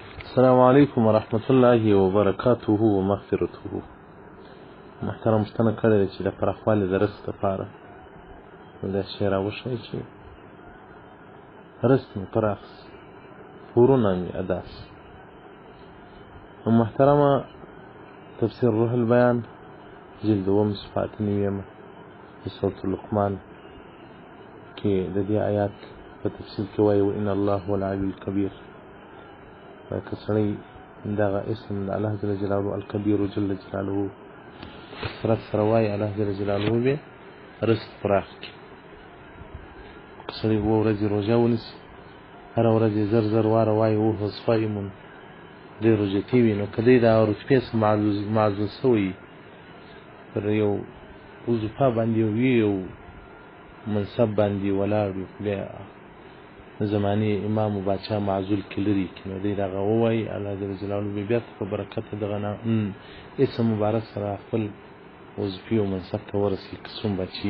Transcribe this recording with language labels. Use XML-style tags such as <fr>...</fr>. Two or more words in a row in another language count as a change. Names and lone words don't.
<ar>السلام عليكم ورحمة الله وبركاته ومغفرته.</ar> <ps>محترم مستنه کړی چې د پراخوالي د رزق دپاره دا شی راوښیي چې رزق مې پراخ سي، پورونه مې ادا سي. محترمه تفسیر روح البیان جلد 2 صفحه 9 د سورة لقمان کې د دې آیات په تفصیل کې وایي</ps> <ar>وان الله هو العلی الکبیر.</ar> <ps>که سړی دغه اسم د الله</ps> <ar>جل جلاله</ar> <ps>الکبیر</ps> <ar>جل جلاله</ar> <ps>کثرت سره وایي، الله</ps> <ar>جل جلاله</ar> <ps>به رزق پراخ کړي. که سړی 2 ورځې روژه ونیسي، هره ورځ یې زر واره وایي</ps> <ar>وهو صائم،</ar> <ps>ډېر روژتي وي، نو که دی دا رتبې څخه معزول سوی پر یو وظیفه باندې یو منصب باندې ولاړ وي، بیا زمانې امام و باچا معزول کې لري کړي، نو دی دغه ووایي، الله</ps> <ar>جل جلاله</ar> <ps>به بیا په برکت دغه اسم مبارک سره خپل وظیفې او منصب ته ورسوي که څوم بچي.</ps>